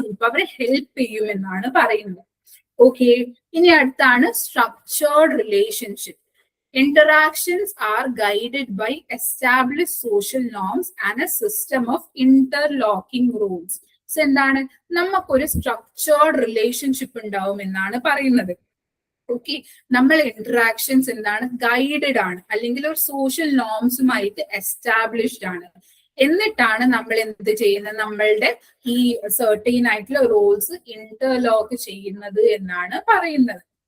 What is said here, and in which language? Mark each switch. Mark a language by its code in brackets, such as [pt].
[ml] ആ ഗ്രൂപ്പ് അവരെ ഹെൽപ്പ് ചെയ്യും എന്നാണ് പറയുന്നത്. ഓക്കെ, ഇനി അടുത്താണ് structured relationship. [en] Interactions are guided by established social norms and a system of interlocking rules. [ml] So എന്താണ്, നമുക്കൊരു സ്ട്രക്ചേർഡ് റിലേഷൻഷിപ്പ് ഉണ്ടാവും എന്നാണ് പറയുന്നത്. ഓക്കെ, നമ്മൾ ഇന്ററാക്ഷൻസ് എന്താണ് ഗൈഡഡ് ആണ് അല്ലെങ്കിൽ ഒരു സോഷ്യൽ നോംസുമായിട്ട് എസ്റ്റാബ്ലിഷ്ഡ് ആണ്. എന്നിട്ടാണ് നമ്മൾ എന്ത് ചെയ്യുന്നത്, നമ്മളുടെ ഈ സർട്ടൈൻ ആയിട്ടുള്ള റോൾസ് ഇന്റർലോക്ക് ചെയ്യുന്നത് എന്നാണ് പറയുന്നത്.